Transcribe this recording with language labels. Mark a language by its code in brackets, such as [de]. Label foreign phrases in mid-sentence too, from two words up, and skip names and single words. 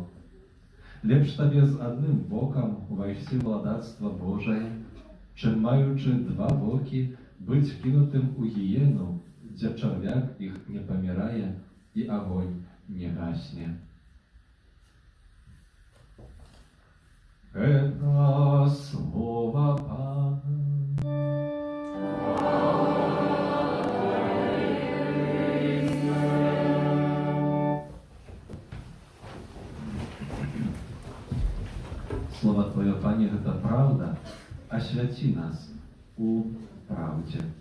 [be] Лепш табе з адным вокам увайсці владарства Божае, чым маючы два вокі быць кинутым у гіену, дзе чарвяк іх не памірае і агонь не гасне. Гэта слова Пана. [ru] Слово Твое, Пане, это правда, освяти нас у правде.